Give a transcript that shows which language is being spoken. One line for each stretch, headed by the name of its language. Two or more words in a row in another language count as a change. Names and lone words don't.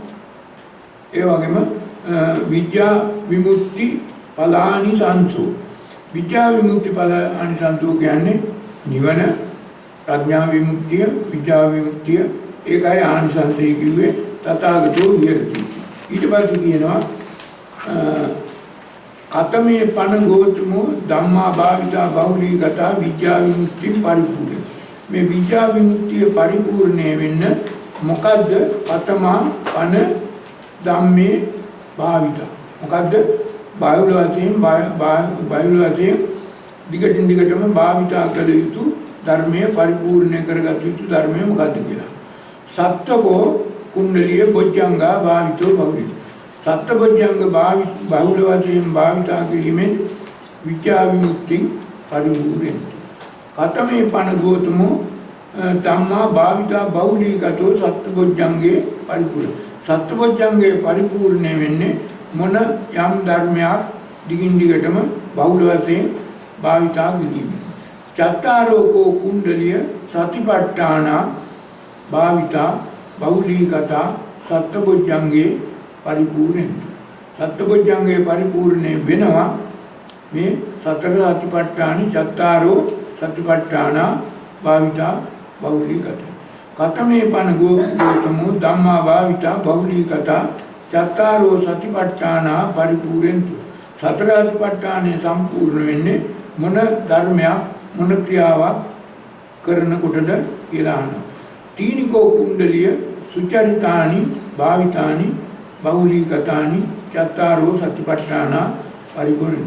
Sinhala: ඒ වගේම
Pali: විද්‍යා විමුක්ති ඵලානිසංසෝ විද්‍යා විමුක්ති ඵලානිසංසෝ
Sinhala: කියන්නේ නිවන ප්‍රඥා විමුක්තිය විද්‍යා විමුක්තිය ඒකයි ආනිසංසය කිව්වේ
Pali: තථාගතෝ විහෙරති.
Sinhala: ඊට පස්සේ කියනවා
Pali: කතමේ පන ගෝතමෝ ධම්මා භාවිතා බහුලීගතා විද්‍යා විමුක්ති පරිපූර්ණ.
Sinhala: මේ විද්‍යා විමුක්තිය පරිපූර්ණේ වෙන්න මොකද්ද?
Pali: කතමා පන ධම්මේ භාවිතා. මොකද්ද?
Sinhala: බාහිර වශයෙන් දිගටින් දිගටම භාවිතා කළ යුතු ධර්මයේ පරිපූර්ණ කරගත යුතු ධර්මය මොකද්ද කියලා.
Pali: සත්වකෝ කුණ්ඩලිය බොජ්ජංගා භාවිතෝ බහුලී.
Sinhala: සත්බොජ්ජංග බහුල වශයෙන් භාවිතා කිරීමෙන් විද්‍යා විමුක්ති පරිපූර්ණයි.
Pali: කතමේ පන ගෝතමෝ ධම්මා භාවිතා බහුලීගතෝ සත්බොජ්ජංගේ පරිපූර්ණ.
Sinhala: සත්බොජ්ජංගේ පරිපූර්ණ වෙන්නේ මොන යම් ධර්මයක් දිගින් දිගටම බහුල වශයෙන් භාවිතා කිරීම.
Pali: චත්තාරෝකෝ කුණ්ඩලිය සතිපට්ඨාන භාවිතා බහුලීගතා සත්බොජ්ජංගේ පරිපූර්ණ.
Sinhala: සත්බොජ්ජංගේ පරිපූර්ණ වෙනවා මේ සතර සතිපට්ඨානි
Pali: චත්තාරෝ සතිපට්ඨාන භාවිතා බහුලීගත. කතමේ පන ගෝතමෝ ධම්මා භාවිතා බහුලීගතා චත්තාරෝ සතිපට්ඨාන පරිපූර්ණතු.
Sinhala: සතර සතිපට්ඨානේ සම්පූර්ණ වෙන්නේ මොන ධර්මයක් මොන ක්‍රියාවක් කරනකොටද කියලා අහනවා.
Pali: තීනිකෝ කුණ්ඩලිය සුචරිතානි භාවිතානි බහුලීගතානි චත්තාරෝ සතිපට්ඨාන පරිපූර්ණ.